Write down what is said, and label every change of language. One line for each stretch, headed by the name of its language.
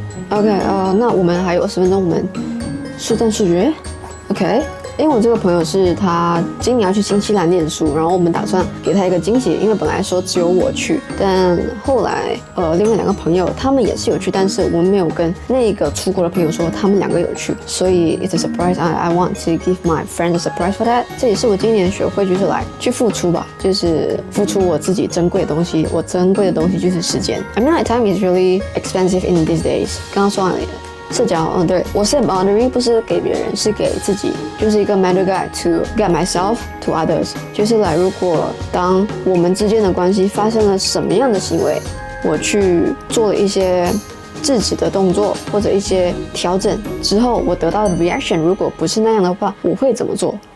Chinese: OK， 那我们还有20分钟，我们速战速决。 OK。因为我这个朋友是他今年要去新西兰念书，然后我们打算给他一个惊喜，因为本来说只有我去，但后来另外2个朋友他们也是有去，但是我们没有跟那个出国的朋友说他们2个有去，所以
English: it's a surprise. I want to give my friend a surprise for that.
Chinese: 这也是我今年学会就是来去付出吧，就是付出我自己珍贵的东西。我珍贵的东西就是时间。
English: I mean, like time is really expensive in these days.
Chinese: 刚刚说完了。社交，对，我
English: set boundary
Chinese: 不是给别人，是给自己，就是一个
English: mental guide to guide myself to others，
Chinese: 就是来，如果当我们之间的关系发生了什么样的行为，我去做了一些制止的动作或者一些调整之后，我得到的 reaction 如果不是那样的话，我会怎么做？